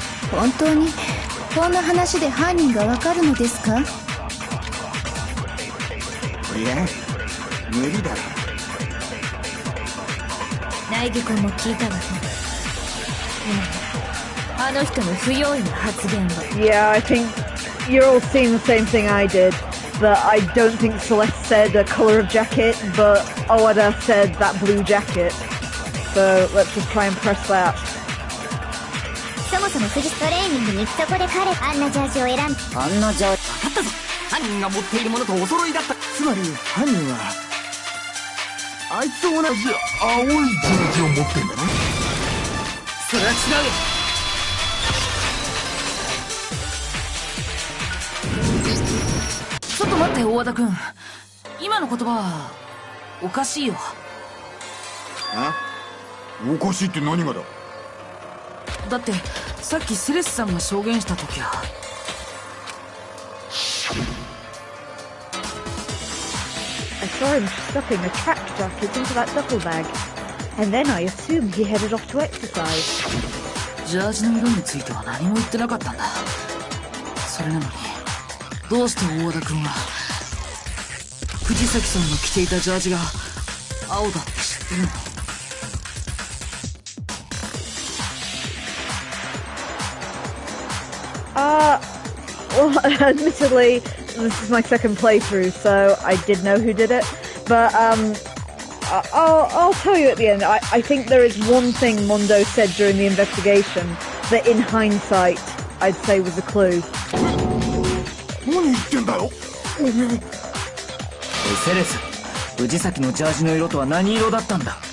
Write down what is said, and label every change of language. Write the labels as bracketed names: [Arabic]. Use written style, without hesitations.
[Japanese] 本当にこんな話で犯人がわかるのですか？いや無理だ。苗木君も聞いたわね。今あの人の不用意な発言は。 [English] Yeah, I think you're all seeing the same thing I did. But I don't think Celeste said a colour of jacket, but Owada said that blue jacket. So let's just try and press that. [Japanese] そもそもフジトレーニングにそこで彼あんなジャージを選んだ。あんなジャージ。分かったぞ。犯人が持っているものとお揃いだった。つまり犯人はあいつと同じ青いジャージを持ってんだな。それは違う。ちょっと待って大和田君、今の言葉はおかしいよ。おかしいって何がだ？だってさっきセレスさんが証言した時は [English] I saw him stuffing a track jacket into that duffel bag. And then I assumed he headed off to exercise. [Japanese] ジャージの色については何も言ってなかったんだ。それなのにどうして大和田君は藤崎さんの着ていたジャージが青だって知ってるの [English] ？Well, admittedly, this is my second playthrough, so I did know who did it. But I'll tell you at the end. I think there is one thing Mondo said during the investigation that, in hindsight, I'd say was a clue. [Japanese] 何言ってんだよ。おいセレス、藤崎のジャージの色とは何色だったんだ